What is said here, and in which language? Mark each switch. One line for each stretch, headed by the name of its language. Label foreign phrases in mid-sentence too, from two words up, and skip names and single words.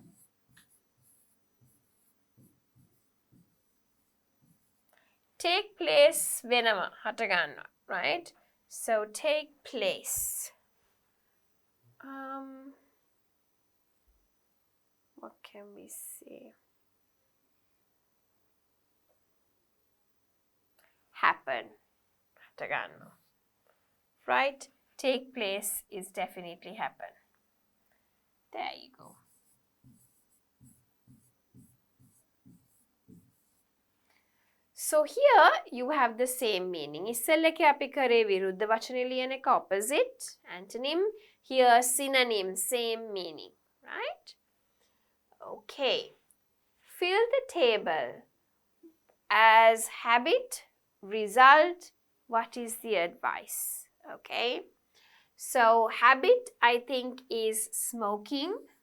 English: Take place
Sinhala: වෙනම හට ගන්නවා,
English: right? So take place. What can we say? Happen.
Sinhala: හට ගන්නවා.
English: Right? Take place is definitely happen. There you go. So here you have the same meaning.
Sinhala: ඉස්සෙල්ල එකේ අපි කරේ විරුද්ධ වචනේ ලියන එක
English: opposite, antonym. Here synonym, same meaning, right? Okay. Fill the table. As habit, result, what is the advice? Okay. So habit, I think, is smoking.